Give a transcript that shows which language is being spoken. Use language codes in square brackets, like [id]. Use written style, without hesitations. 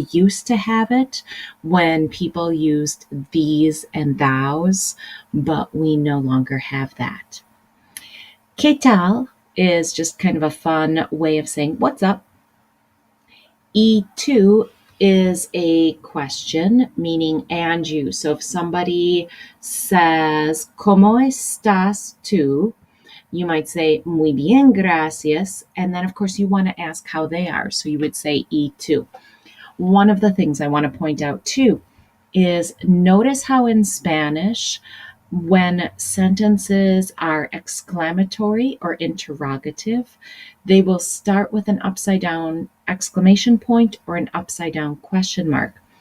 [en] We used to have it when people used these and thous, but we no longer have that. [es] ¿Qué tal? [en] Is just kind of a fun way of saying what's up. [es] Y tú [en] is a question meaning and you. So if somebody says, [es] ¿Cómo estás tú? [en] You might say, [es] muy bien, gracias. [en] And then, of course, you want to ask how they are. So you would say, [es] y tú. [en] One of the things I want to point out, too, is notice how in Spanish, when sentences are exclamatory or interrogative, they will start with an upside down exclamation point or an upside down question mark.